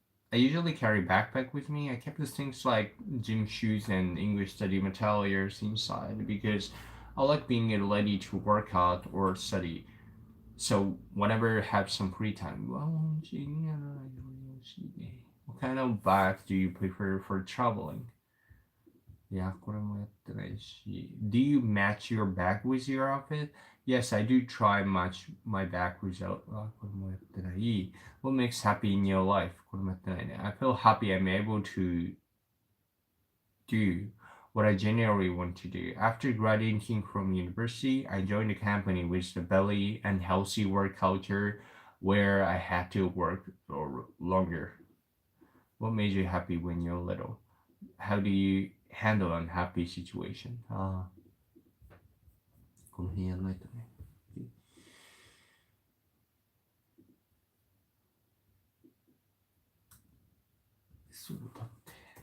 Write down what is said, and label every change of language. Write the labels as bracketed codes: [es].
[en] I usually carry backpack with me. I kept the things like gym shoes and English study materials inside because I like being ready to work out or study. So whenever I have some free time, what kind of bags do you prefer for traveling? [ja] いや、これもやってないし。 [en] Do you match your bag with your outfit? Yes, I do try match my bag with your... [ja] あ、これもやってない。 [en] What makes happy in your life? [ja] これもやってないね。 [en] I feel happy I'm able to do what I genuinely want to do. After graduating from university, I joined a company with a very unhealthy work culture where I had to work longer. What made you happy when you're little? How do you handle unhappy situation? [ja] ああ、この辺やらないとね。そうだって。